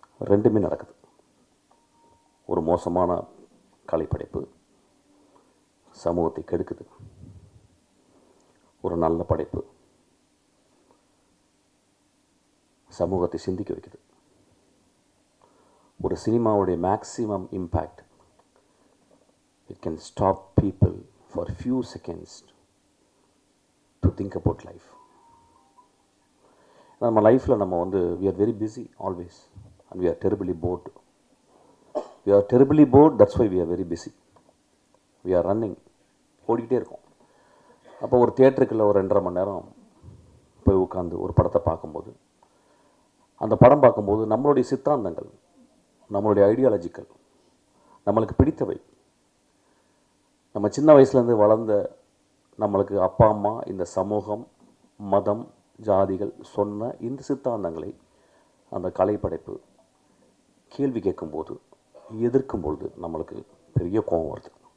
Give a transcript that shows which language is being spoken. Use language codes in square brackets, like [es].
[ta] ரெண்டுமே நடக்குது. ஒரு மோசமான கலைப்படைப்பு சமூகத்தை கெடுக்குது, ஒரு நல்ல படைப்பு சமூகத்தை சிந்திக்க வைக்குது. ஒரு சினிமாவுடைய [en] Maximum impact, it can stop people for few seconds to think about life. [ta] நம்ம லைஃப்பில் நம்ம வந்து [en] we are very busy always and we are terribly bored. We are terribly bored, that's why we are very busy. We are running, [ta] ஓடிக்கிட்டே இருக்கோம். அப்போ ஒரு தியேட்டருக்குள்ள ஒரு 2.5 மணி நேரம் போய் உட்காந்து ஒரு படத்தை பார்க்கும்போது, அந்த படம் பார்க்கும்போது நம்மளுடைய சித்தாந்தங்கள், நம்மளுடைய ஐடியாலஜிக்கல், நம்மளுக்கு பிடித்தவை, நம்ம சின்ன வயசுலேருந்து வளர்ந்த நம்மளுக்கு அப்பா அம்மா, இந்த சமூகம், மதம், ஜாதிகள் சொன்ன இந்த சித்தாந்தங்களை அந்த கலைப்படைப்பு கேள்வி கேட்கும்போது, எதிர்க்கும்பொழுது நம்மளுக்கு பெரிய கோபம் வருது.